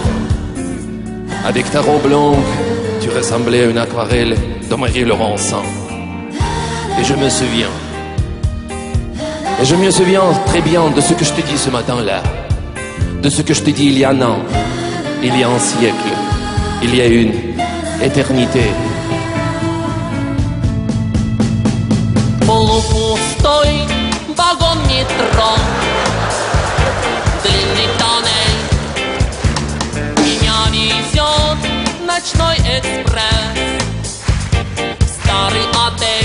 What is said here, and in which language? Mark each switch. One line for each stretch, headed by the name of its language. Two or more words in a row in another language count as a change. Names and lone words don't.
French: Avec ta robe longue, tu ressemblais à une aquarelle de Marie-Laurent Saint. Et je me souviens. Et je me souviens très bien de ce que je te dis ce matin-là. De ce que je te dis il y a un an, il y a un siècle, il y a une éternité.
Russian: Полупустой вагон метро, длинный тоннель, меня везет ночной экспресс, старый отель.